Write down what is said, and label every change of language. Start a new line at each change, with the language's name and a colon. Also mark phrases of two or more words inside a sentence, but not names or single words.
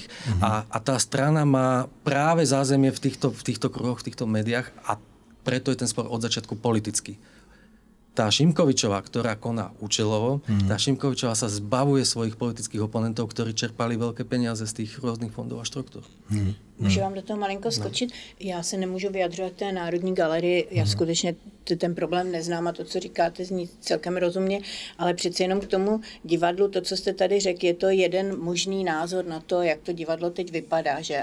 Slovak: A tá strana má práve zázemie v týchto kruhoch, v týchto médiách a preto je ten spor od začiatku politický. Tá Šimkovičová, ktorá koná účelovo, tá Šimkovičová sa zbavuje svojich politických oponentov, ktorí čerpali veľké peniaze z tých rôznych fondov a štruktúr.
Czech: Můžu vám do toho malinko skočit? Já se nemůžu vyjadřovat té Národní galerii, já skutečně ten problém neznám a to, co říkáte, zní celkem rozumně, ale přeci jenom k tomu divadlu, to, co jste tady řekl, je to jeden možný názor na to, jak to divadlo teď vypadá, že?